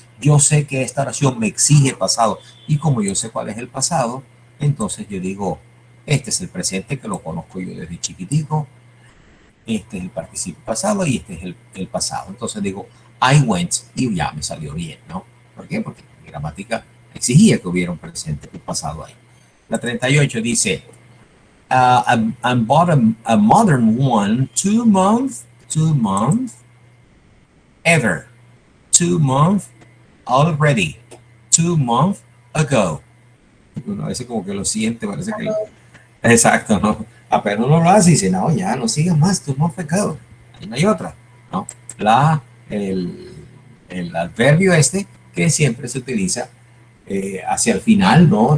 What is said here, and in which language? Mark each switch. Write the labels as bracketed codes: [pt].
[es] Yo sé que esta oración me exige pasado, y como yo sé cuál es el pasado, entonces yo digo, este es el presente que lo conozco yo desde chiquitico, este es el participio pasado y este es el pasado. Entonces digo, [en] I went [es] y ya me salió bien, ¿no? ¿Por qué? Porque mi gramática exigía que hubiera un presente y un pasado ahí. La 38 dice, [en] I bought a modern one 2 months, ever, 2 months already, 2 months ago. [es] Uno a veces como que lo siente, parece que... Exacto, ¿no? Apenas uno lo hace y dice, no, ya no sigas más, [en] 2 months ago. [es] Ahí no hay otra, ¿no? El adverbio que siempre se utiliza hacia el final, ¿no?